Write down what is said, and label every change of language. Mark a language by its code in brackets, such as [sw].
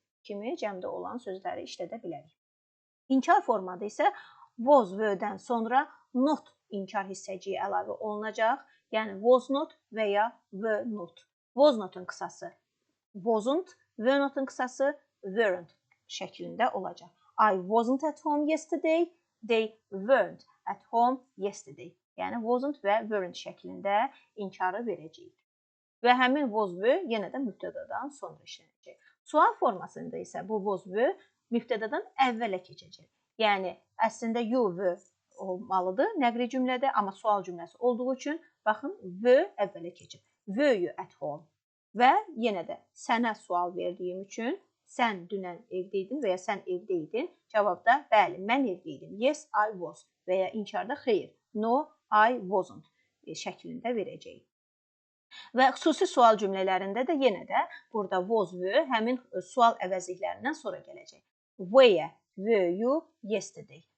[az] kimi cəmdə olan sözləri işlədə bilərik. İnkar formada isə was, were-dən sonra not inkar hissəciyi əlavə olunacaq. Yəni, was not və ya were not. Was not-un qısası wasn't, were not-un qısası weren't şəklində olacaq. [en] I wasn't at home yesterday. They weren't at home yesterday. [az] Yəni, wasn't və weren't şəklində inkarı verəcəyik. Və həmin was were yenə də mübtədadan sonra işlənəcək. Sual formasında isə bu was were mübtədadan əvvələ keçəcək. Yəni, əslində you were olmalıdır nəqli cümlədə, amma sual cümləsi olduğu üçün, baxın, were əvvələ keçib. [en] Were you at home? [az] Və yenə də sənə sual verdiyim üçün, sən dünən evdəydin və ya sən evdəydin. Cavabda, bəli, mən evdəydim. [en] Yes, I was. [az] Və ya inkarda xeyr. [en] No, I wasn't [az] şəklində verəcəyik. Və xüsusi sual cümlələrində də yenə də burada was were həmin sual əvəzliklərindən sonra gələcək. [en] Where were you yesterday?